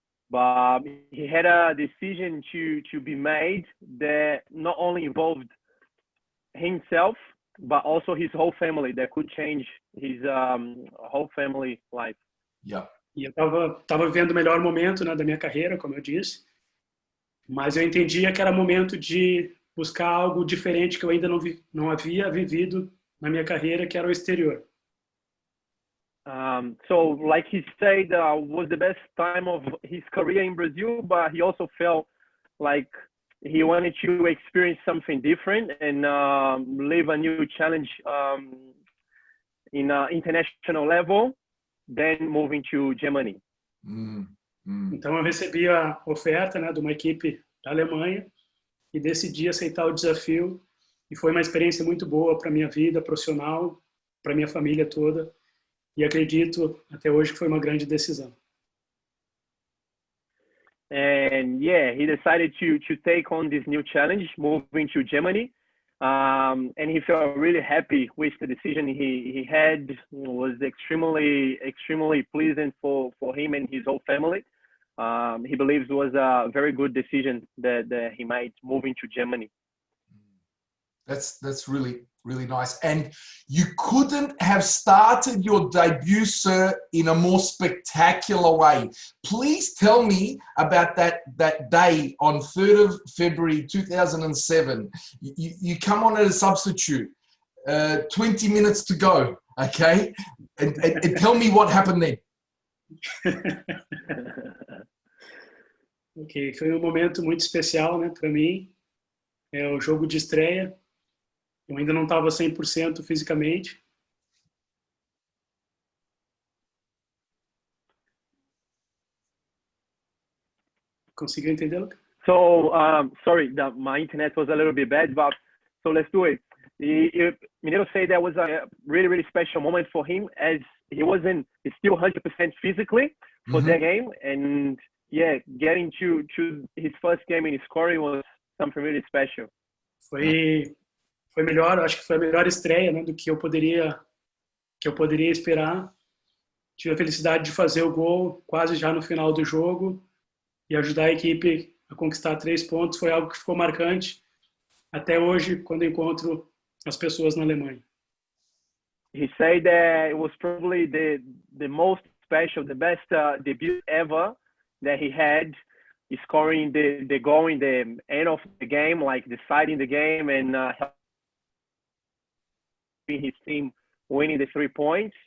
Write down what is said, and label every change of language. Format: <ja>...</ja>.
<en>But he had a decision to be made that not only involved himself, but also his whole family, that could change his whole family life. Yeah.</en> <pt>E eu estava vivendo o melhor momento, né, da minha carreira, como eu disse, mas eu entendia que era momento de buscar algo diferente que eu ainda não havia vivido na minha carreira, que era o exterior.</pt> <en>So, like he said, was the best time of his career in Brazil, but he also felt like he wanted to experience something different and live a new challenge in an international level, then moving to Germany.</en> <pt>Então eu recebi a oferta, né, de uma equipe da Alemanha e decidi aceitar o desafio, e foi uma experiência muito boa para minha vida profissional, para minha família toda. E acredito até hoje que foi uma grande decisão.</pt> <en>And yeah, he decided to take on this new challenge, moving to Germany, and he felt really happy with the decision he had. It was extremely pleasant for him and his whole family. He believes it was a very good decision that he made, moving to Germany. That's really nice. And you couldn't have started your debut, sir, in a more spectacular way. Please tell me about that day on 3rd of February 2007. You come on as a substitute, 20 minutes to go, okay? And tell me what happened then.</en> <pt>Ok, foi um momento muito especial, né, para mim. É o jogo de estreia. Eu ainda não estava 100% fisicamente. Conseguiu entender, Luca?</pt> <en>So, sorry, my internet was a little bit bad, but so let's do it. Mineiro said that was a really, really special moment for him, as he's still 100% physically for that game. And yeah, getting to his first game in scoring was something really special.</en> <pt>Foi melhor, acho que foi a melhor estreia, né, do que eu poderia esperar. Tive a felicidade de fazer o gol quase já no final do jogo e ajudar a equipe a conquistar 3 pontos. Foi algo que ficou marcante até hoje, quando encontro as pessoas na Alemanha.</pt> <en>He said that it was probably the most special, the best debut ever that he had, scoring the goal in the end of the game, like deciding the game and helping his team winning the 3 points.</en>